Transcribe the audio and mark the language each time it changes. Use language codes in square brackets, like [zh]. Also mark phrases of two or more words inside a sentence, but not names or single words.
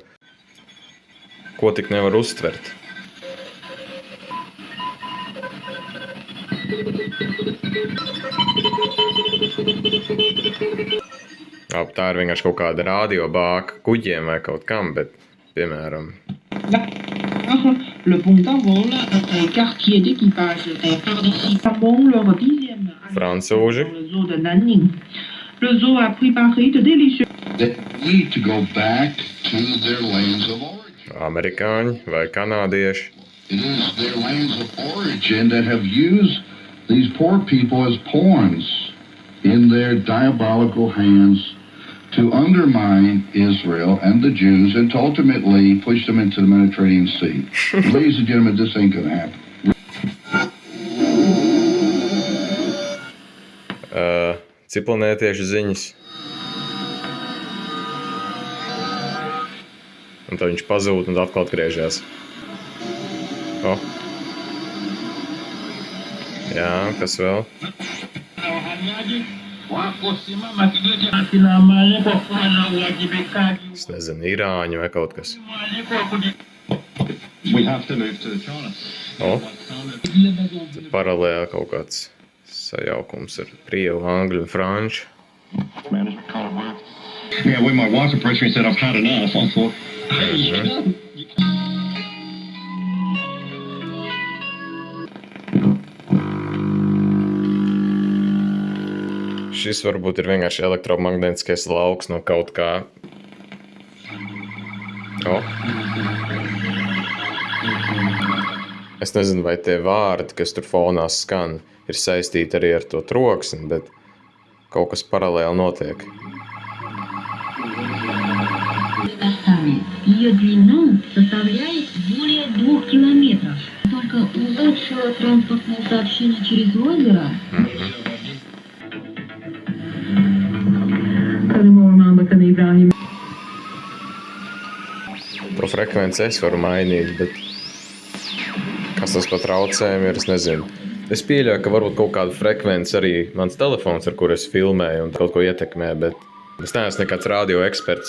[lv] Ko tik nevar uztvert. Tā ir vienkārši kaut kāda rādio bāka kuģiem vai kaut kam, bet, piemēram... [fr] Le pont d'envol, quartier d'équipage, part d'ici Cambon, leur 10e [lv] Francūži. [fr] dans le zoo de Nanning. Le zoo a préparé de délicieux. [en] They need to go back to their lands of origin. [lv] Amerikāņi vai kanādieši. [en] It is their lands of origin that have used these poor people as pawns in their diabolical hands to undermine Israel and the Jews and to ultimately push them into the Mediterranean Sea. Ladies and gentlemen, this ain't gonna happen. [lv] Cipelnietiešu ziņas. Un tad viņš pazūd un atkal atgriežas. Jā, kas vēl? Es nezinu, irāņu vai kaut kas. Tad paralēli kaut kāds sajaukums ar krievu, angļu un franču. [en] Yeah, when my wife approached me and said I've had enough, I thought, hey, [lv] Šis varbūt ir vienkārši elektromagnētiskais lauks no kaut kā. Es nezinu, vai tie vārdi, kas tur fonā skan, ir saistīti arī ar to troksni, bet kaut kas paralēli notiek. [ru] Ее длина составляет более 2 километров. Только узловое транспортное сообщение через озеро. [lv] To frekvenci es varu mainīt, bet kas tas par traucējumu ir, es nezinu. Es pieļauju, ka varbūt kaut kādu frekvenci arī mans telefons, ar kuru es filmēju un kaut ko ietekmē, bet es neesmu nekāds radio eksperts.